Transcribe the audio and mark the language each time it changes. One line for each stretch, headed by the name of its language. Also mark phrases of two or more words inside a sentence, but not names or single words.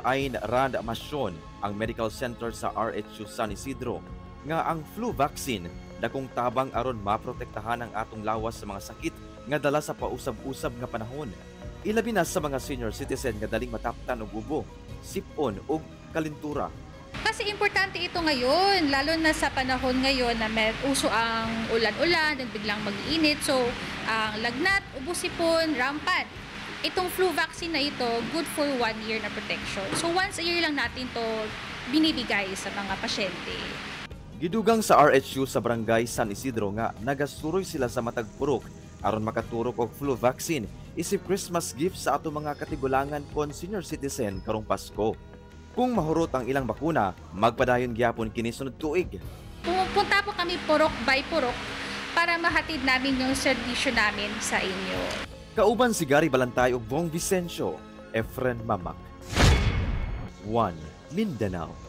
Cebuano: Ayn Rand Masyon, ang
English: medical center
Cebuano: sa RHU San Isidro, nga ang
English: flu vaccine
Cebuano: dakong tabang aron maprotektahan ang atong lawas sa mga sakit nga dala sa pausab-usab nga panahon. Ilabi na sa mga
English: senior citizen
Cebuano: nga daling mataptan og ubo, sipon ug kalintura.
Filipino: Kasi importante ito ngayon, lalo na sa panahon ngayon na may uso ang ulan-ulan, at biglang mag-iinit. So, ang lagnat, ubo, sipon, rampant. Itong
English: flu vaccine
Filipino: na ito,
English: good for 1 year na protection.
Filipino: So,
English: once a year
Filipino: lang natin to binibigay sa mga pasyente.
Cebuano: Gidugang sa RHU sa Barangay San Isidro nga nagasuroy sila sa matag purok aron makaturok og
English: flu vaccine
Cebuano: isip
English: Christmas gift
Cebuano: sa ato mga katigulangan kon
English: senior citizen
Cebuano: karong Pasko. Kung mahurot ang ilang bakuna, magpadayon gyapon kini sunod tuig.
Filipino: Pumunta po kami purok by purok para mahatid namin yung serbisyo namin sa inyo.
Cebuano: Kauban si Gary Balantay ug Bong Vicencio, Efren Mamak. 1 Mindanao.